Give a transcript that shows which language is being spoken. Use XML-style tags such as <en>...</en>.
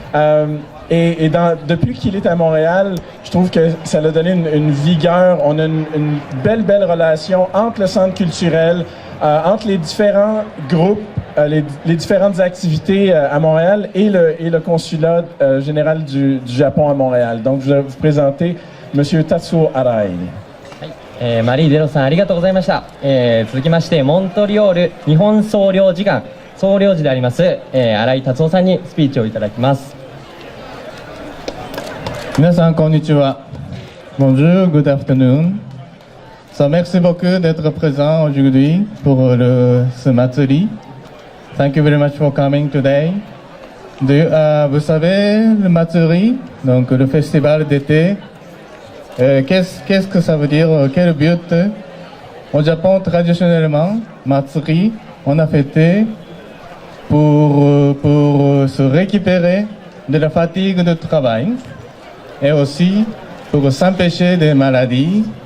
<fr>Depuis qu'il est à Montréal, je trouve que ça l'a donné une vigueur. On a une belle relation entre le centre culturel, entre les différents groupes, les différentes activités à Montréal et le consulat général du Japon à Montréal. Donc, je vais vous présenter M. Tatsuo Arai.</fr> <ja>マリー・デロさんありがとうございました、続きましてモントリオール日本総領事館総領事であります、新井達夫さんにスピーチをいただきます。皆さんこんにちは。</ja> <fr>Bonjour,</fr> <en>good afternoon.</en> <fr>So, merci beaucoup d'être présent aujourd'hui pour ce Matsuri.</fr> <en>Thank you very much for coming today.</en> <fr>Vous savez, le Matsuri, donc le festival d'été, qu'est-ce que ça veut dire? Quel but? Au Japon, traditionnellement, Matsuri, on a fêté pour se récupérer de la fatigue de travail et aussi pour s'empêcher des maladies.</fr>